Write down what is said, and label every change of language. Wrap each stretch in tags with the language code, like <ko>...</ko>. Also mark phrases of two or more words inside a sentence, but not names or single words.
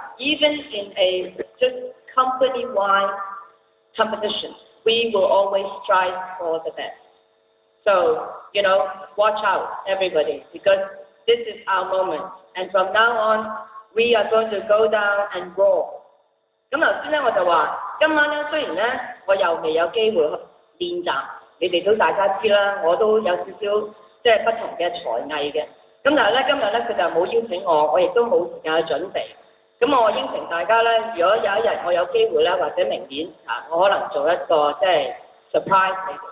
<en>Even in a just company-wide competition, we will always strive for the best. So, watch out, everybody, because this is our moment. And from now on, we are going to go down and roar.</en> <yue>咁頭先咧我就話，今晚咧雖然咧我又未有機會練習，你哋都大家知啦，我都有少少即係不同嘅才藝嘅。咁但係咧今日咧佢就冇邀請我，我亦都冇時間去準備。咁我應承大家咧，如果有一日我有機會咧，或者明年我可能做一個即係 surprise 你哋。</yue>